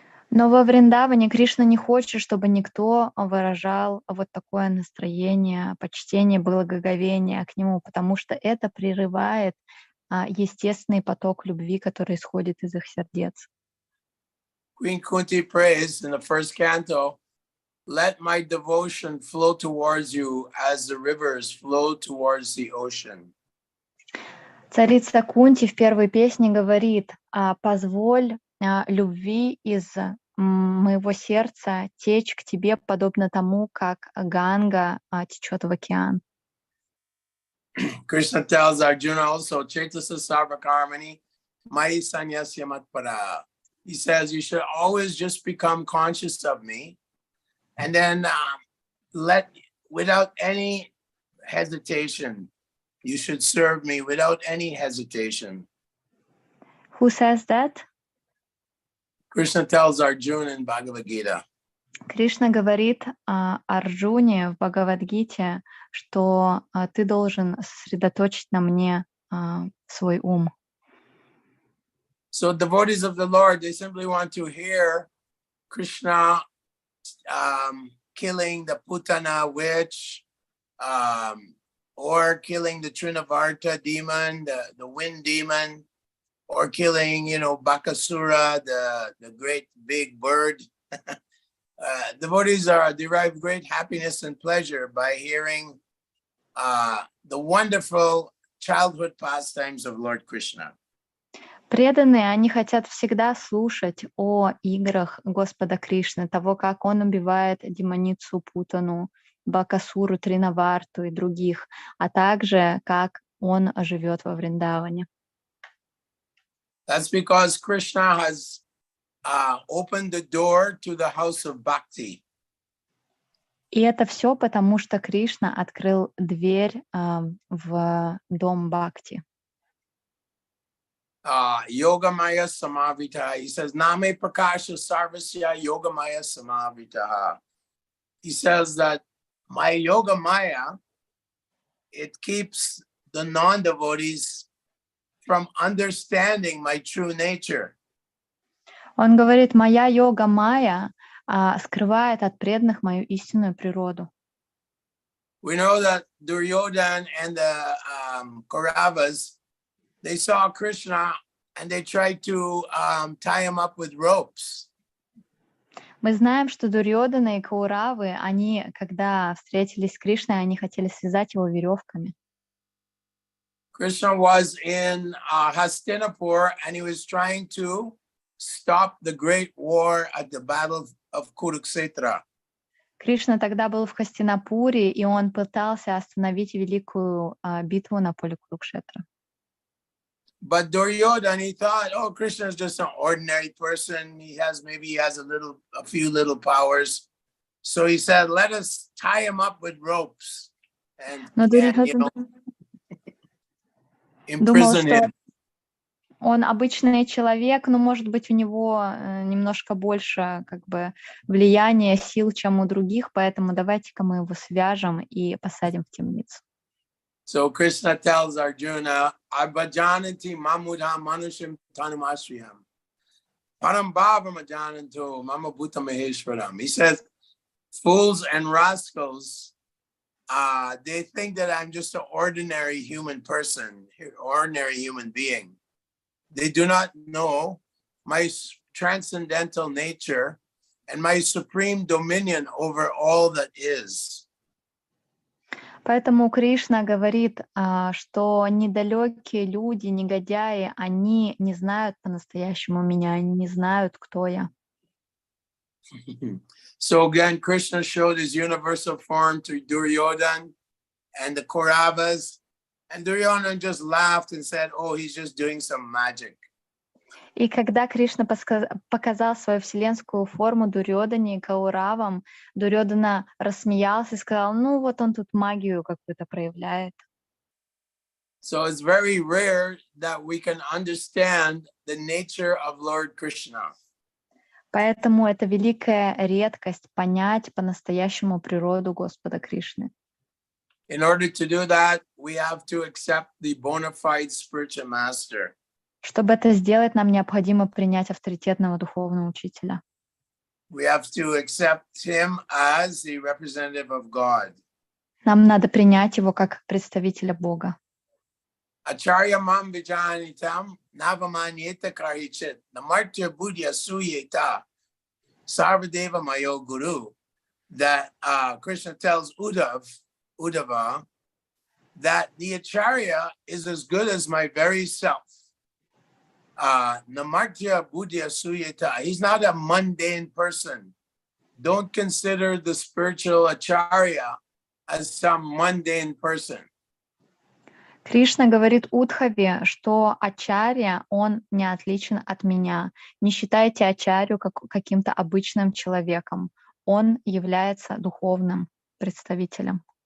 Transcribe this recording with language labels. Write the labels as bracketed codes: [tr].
[ru] Но во Вриндаване Кришна не хочет, чтобы никто выражал вот такое настроение, почтение, благоговение к нему, потому что это прерывает естественный поток любви, который исходит из их сердец. [en] Queen Kunti prays in the first canto, "Let my devotion flow towards you as the rivers flow towards the ocean." [ru] Царица Кунти в первой песне говорит: «Позволь любви из моего сердца течь к тебе, подобно тому, как Ганга течет в океан». [en] Krishna tells Arjuna also, [sa] Chaitasa Sarvakarmani, Mai Sanyasya Matpara. [en] He says, you should always just become conscious of me and then without any hesitation, you should serve me without any hesitation. Who says that? Krishna tells Arjuna in Bhagavad Gita. [ru] Кришна говорит Арджуне в Бхагавад-гите, что ты должен сосредоточить на мне свой ум. [en] So devotees of the Lord, they simply want to hear Krishna killing the Putana witch, or killing the Trinavarta demon, the wind demon, or killing, Bakasura, the great big bird. Devotees derive great happiness and pleasure by hearing the wonderful childhood pastimes of Lord Krishna. [ru] Преданные, они хотят всегда слушать о играх Господа Кришны, того, как он убивает демоницу Путану, Бакасуру, Тринаварту и других, а также как он живет во Вриндаване. [en] That's because Krishna has opened the door to the house of bhakti. [ru] И это все потому, что Кришна открыл дверь в дом Бхакти. [sa] Yogamaya Samavita. [en] He says, [sa] Name Prakasha Sarvasya Yogamaya Samavita. [en] He says that my Yogamaya, it keeps the non-devotees from understanding my true nature. [ru] Он говорит, моя йога Майя скрывает от преданных мою истинную природу. [en] We know that Duryodhana and the Kauravas, they saw Krishna and they tried to tie him up with ropes. [ru] Мы знаем, что Дурьодана и Кауравы, они, когда встретились с Кришной, они хотели связать его веревками. [en] Krishna was in Hastinapur and he was trying to stop the great war at the battle of Kurukshetra. [ru] Кришна тогда был в Хастинапуре, и он пытался остановить великую битву на поле Курукшетра. [en] But Duryodhana, he thought, oh, Krishna is just an ordinary person. He has a few little powers. So he said, let us tie him up with ropes and imprison him. [ru] Он обычный человек, но, может быть, у него немножко больше влияния, сил, чем у других, поэтому давайте-ка мы его свяжем и посадим в темницу. [en] So Krishna tells Arjuna, [sa] Abhajananti mamudha manushim tanumashriyam. Param bhavam ajananto mama bhuta maheshwaram. [en] He says, fools and rascals, they think that I'm just an ordinary human person, ordinary human being. They do not know my transcendental nature and my supreme dominion over all that is. [ru] Поэтому Кришна говорит, что недалекие люди, негодяи, они не знают по-настоящему меня, они не знают, кто я. [en] So again, Krishna showed his universal form to Duryodhana and the Kauravas, and Duryodhana just laughed and said, oh, he's just doing some magic. [ru] И когда Кришна показал свою вселенскую форму Дурьодане и Кауравам, Дурьодана рассмеялся и сказал, ну вот он тут магию какую-то проявляет. [en] So it's very rare that we can understand the nature of Lord Krishna. [ru] Поэтому это великая редкость понять по-настоящему природу Господа Кришны. [en] In order to do that, we have to accept the bona fide spiritual master. [ru] Чтобы это сделать, нам необходимо принять авторитетного духовного учителя. [en] We have to accept him as the representative of God. [ru] Нам надо принять его как представителя Бога. [sa] Acharya mam vijanitam navamanyeta karichit namartya buddhya suyeta sarvadeva mayo guru. [en] That Krishna tells Uddhava that the Acharya is as good as my very self. [sa] Namartya buddhya suyeta. [en] He's not a mundane person. Don't consider the spiritual Acharya as some mundane person. [ru] Кришна говорит Удхаве, что Ачарья, он не отличен от меня. Не считайте Ачарью каким-то обычным человеком. Он является духовным представителем.